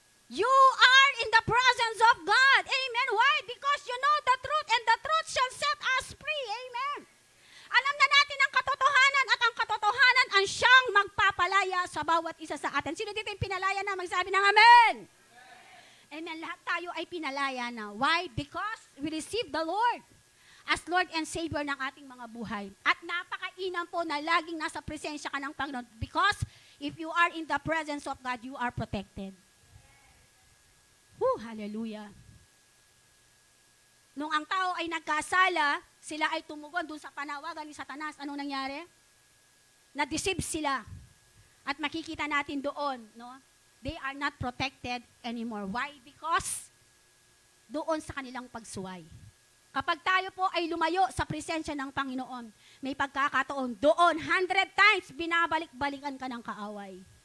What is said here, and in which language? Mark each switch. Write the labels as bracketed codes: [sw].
[en] You are in the presence of God. Amen. Why? Because you know the truth and the truth shall set us free. Amen. [tl] Alam na natin ang katotohanan at ang katotohanan ang siyang magpapalaya sa bawat isa sa atin. Sino dito yung pinalaya na? Magsabi ng amen. Amen. Lahat tayo ay pinalaya na. [en] Why? Because we receive the Lord as Lord and Savior [tl] ng ating mga buhay. At napakainam po na laging nasa presensya ka ng Panginoon [en] because If you are in the presence of God, you are protected. Hallelujah. [tl] Nung ang tao ay nagkasala, sila ay tumugon dun sa panawagan ni Satanas. Anong nangyari? Na-deceive sila. At makikita natin doon, no? [en] They are not protected anymore. Why? Because [tl] doon sa kanilang pagsuway. Kapag tayo po ay lumayo sa presensya ng Panginoon, may pagkakataon doon, 100 times, binabalik-balikan ka ng kaaway.